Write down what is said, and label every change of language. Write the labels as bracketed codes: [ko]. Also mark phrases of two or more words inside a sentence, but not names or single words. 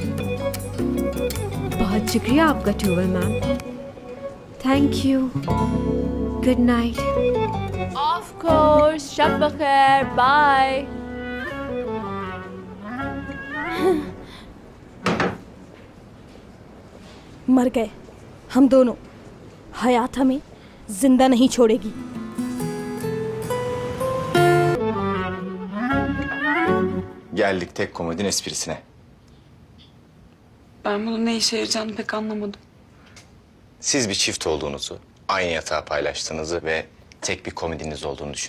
[ur] بہت شکریہ آپکا ٹیوبل میم, [en] thank you, good night. of course, [ur] شب بخیر، بائے. मर गए हम दोनों। हयात हमें जिंदा नहीं छोड़ेगी। [tr] Geldik tek komodin esprisine. Ben bunun ne işe yarayacağını pek anlamadım. Siz bir çift olduğunuzu, aynı yatağı paylaştığınızı ve tek bir komodiniz olduğunu düşünün.